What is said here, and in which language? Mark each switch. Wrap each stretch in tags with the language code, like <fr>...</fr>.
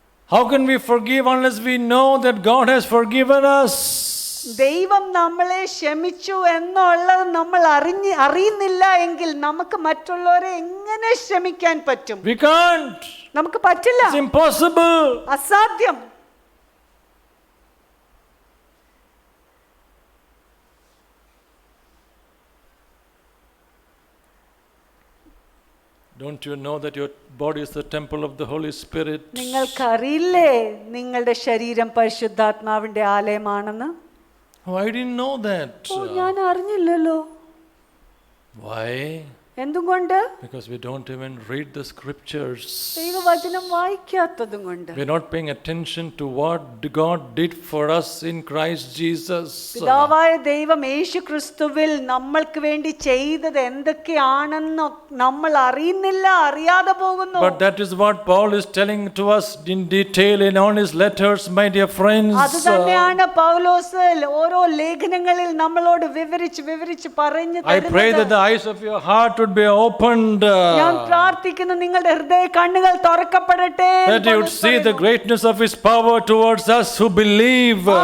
<en>How can we forgive unless we know that God has forgiven us?</en> <ml>ദൈവം നമ്മളെ ക്ഷമിച്ചു എന്നുള്ളത് നമ്മൾ അറിയുന്നില്ല എങ്കിൽ നമുക്ക് മറ്റുള്ളവരെ എങ്ങനെ ക്ഷമിക്കാൻ പറ്റും?</ml> <en>We can't.</en> <ml>നമുക്ക് പറ്റില്ല.</ml> <en>It's impossible.</en> <ml>അസാധ്യം.</ml> <en>Don't you know that your body is the temple of the Holy Spirit?</en> <ml>നിങ്ങൾക്കറിയില്ലേ നിങ്ങളുടെ ശരീരം പരിശുദ്ധാത്മാവിന്റെ ആലയമാണെന്ന്?</ml> <en>Oh, I didn't know that.</en> <ml>ഞാൻ അറിഞ്ഞില്ലല്ലോ.</ml> <en>Why?</en> <ml>എന്തുകൊണ്ട്?</ml> <en>Because we don't even read the scriptures.</en> <ml>ദൈവവചനം വായിക്കാത്തതും കൊണ്ട്.</ml> <en>We're not paying attention to what God did for us in Christ Jesus.</en> <ml>പിതാവായ ദൈവം യേശുക്രിസ്തുവിൽ നമ്മൾക്ക് വേണ്ടി ചെയ്തത് എന്തൊക്കെയാണെന്ന് നമ്മൾ അറിയാതെ പോകുന്നു.</ml> <en>But that is what Paul is telling to us in detail in all his letters, my dear friends.</en> <ml>അത് തന്നെയാണ് പൗലോസ് ഓരോ ലേഖനങ്ങളിൽ നമ്മളോട് വിവരിച്ച് പറഞ്ഞു</ml> <en>I pray that the eyes of your heart would be opened.</en> <ml>ഞാൻ പ്രാർത്ഥിക്കുന്നു നിങ്ങളുടെ ഹൃദയ കണ്ണുകൾ തുറക്കപ്പെടട്ടെ.</ml> <en>That you would see the greatness of his power towards us who believe.</en>